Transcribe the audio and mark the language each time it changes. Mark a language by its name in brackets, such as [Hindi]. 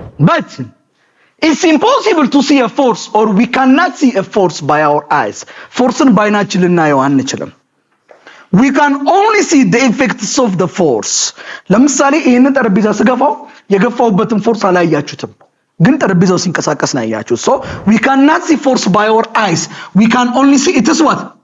[English] But it's impossible to see a force or we cannot see a force by our eyes. [Amharic] forceን ባይናችን ልናየው አንችልም. [English] we can only see the effects of the force. [Amharic] ለምሳሌ ይሄንን ጠረጴዛ ስገፋው የገፋውበትን ፎርስ አላያችሁትም፣ ግን ጠረጴዛው ሲንቀሳቀስ ነው ያያችሁት። [English] so we cannot see force by our eyes, we can only see it is what?